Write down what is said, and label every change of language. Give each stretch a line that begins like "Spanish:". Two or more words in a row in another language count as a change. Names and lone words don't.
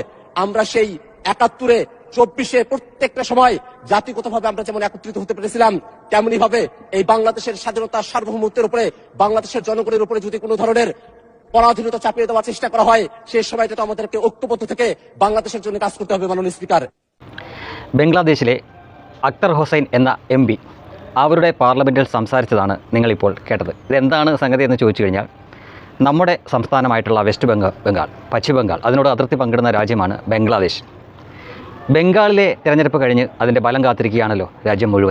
Bangla: আমরা সেই ৭১-এ ২৪-এ প্রত্যেকটা সময় জাতিগতভাবে আমরা যেমন একত্রিত হতে পেরেছিলাম, তেমনি ভাবে এই বাংলাদেশের স্বাধীনতা সার্বভৌমত্বের উপরে, বাংলাদেশের জনগণের উপরে যদি কোনো ধরনের পরাধীনতা চাপিয়ে দেওয়ার চেষ্টা করা হয়, সেই সময়টা তো আমাদেরকে ঐক্যবদ্ধ থেকে বাংলাদেশের জন্য কাজ করতে হবে মাননীয় സ്പീക്കർ.
Malayalam: ബംഗ്ലാദേശിലെ അക്തർ ഹുസൈൻ എന്ന MP അവരുടെ പാർലമെൻറ്റിൽ സംസാരിച്ചതാണ് നിങ്ങളിപ്പോൾ കേട്ടത്. ഇതെന്താണ് സംഗതി എന്ന് ചോദിച്ചു കഴിഞ്ഞാൽ, നമ്മുടെ സംസ്ഥാനമായിട്ടുള്ള വെസ്റ്റ് ബംഗാൾ, പശ്ചിമ ബംഗാൾ, അതിനോട് അതിർത്തി പങ്കിടുന്ന രാജ്യമാണ് ബംഗ്ലാദേശ്. ബംഗാളിലെ തിരഞ്ഞെടുപ്പ് കഴിഞ്ഞ് അതിൻ്റെ ഫലം കാത്തിരിക്കുകയാണല്ലോ രാജ്യം മുഴുവൻ.